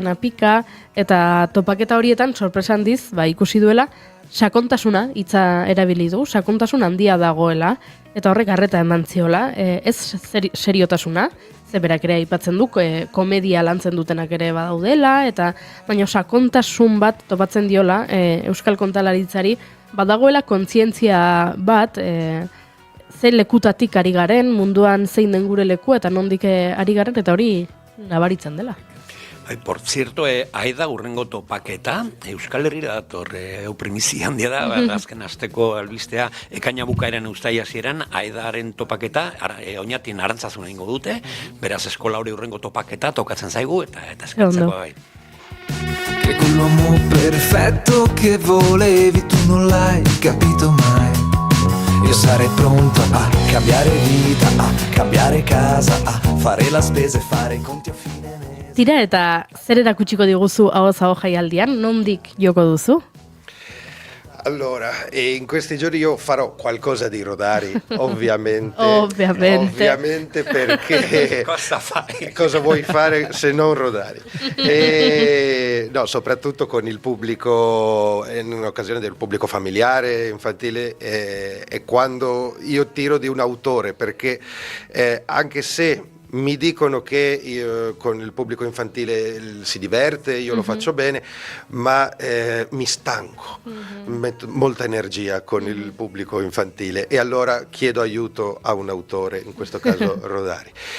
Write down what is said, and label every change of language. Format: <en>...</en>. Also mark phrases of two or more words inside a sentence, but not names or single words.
<eu>Apika, eta topaketa horietan sorpresa handiz, ikusi duela, sakontasuna hitza erabili du, sakontasun handia dagoela, eta horrek arreta eman ziola, ez seriotasuna, ze berak ere aipatzen du, komedia lantzen dutenak ere badaudela, eta baina sakontasun bat topatzen diola Euskal Kontalaritzari, badagoela kontzientzia bat, ze lekutatik ari garen, munduan zein den gure leku, eta nondik ari garen, eta hori nabaritzen dela.</eu> <es>Por cierto,</es> <eu>Aida urrengo topaketa, Euskal Herrira dator, primizia handia da, azken asteko albistea, ekaina bukaeran uztaia hasieran, Aidaren topaketa, oinatin arantzazun egingo dute, beraz eskola hori urrengo topaketa tokatzen zaigu, eta eskertzeko bai.</eu> <it>Che quell'uomo perfetto che volevi tu non l'hai capito mai. Io sarei pronto a cambiare vita, a cambiare casa, a fare la spesa e fare i conti a fine.</it> <eu>Tira, eta zer erakutsiko diguzu ahoz jaialdian, nondik joko duzu?</eu> <it>Allora, in questi giorni io farò qualcosa di Rodari, ovviamente. Ovviamente perché cosa fai? Cosa vuoi fare se non Rodari? No, soprattutto con il pubblico, in un'occasione del pubblico familiare, infantile, è quando io tiro di un autore, perché anche se mi dicono che con il pubblico infantile si diverte, io lo faccio bene, ma mi stanco, metto molta energia con il pubblico infantile e allora chiedo aiuto a un autore, in questo caso Rodari.</it>